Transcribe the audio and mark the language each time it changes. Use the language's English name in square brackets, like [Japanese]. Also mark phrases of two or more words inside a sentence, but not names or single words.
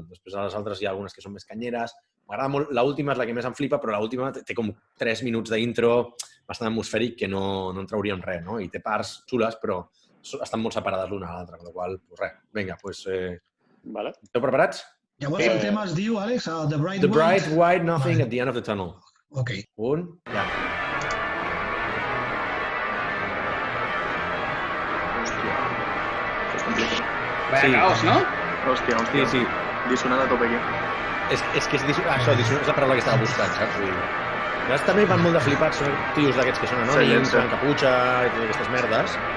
[Catalan] Després a les altres hi ha algunes que són més canyeres. M'agrada molt, l'última és la que més em flipa, però l'última té com 3 minuts d'intro bastant atmosfèric que no en trauríem res, no? I té parts xules, però estan molt separades l'una a l'altra, amb la qual cosa, res. Vinga, doncs... Vale. Esteu preparats? Llavors el tema es diu, Àlex, The Bright White Nothing at the End of the Tunnel. Ok. Ja. [Spanish] Vaya caos, ¿no? [Catalan] Hòstia. Sí. Dissonant a tope aquí. És que dissonant és la paraula que estava buscant, saps? Llavors també van molt de flipats, són tios d'aquests que són anònims, amb caputxa i totes aquestes merdes.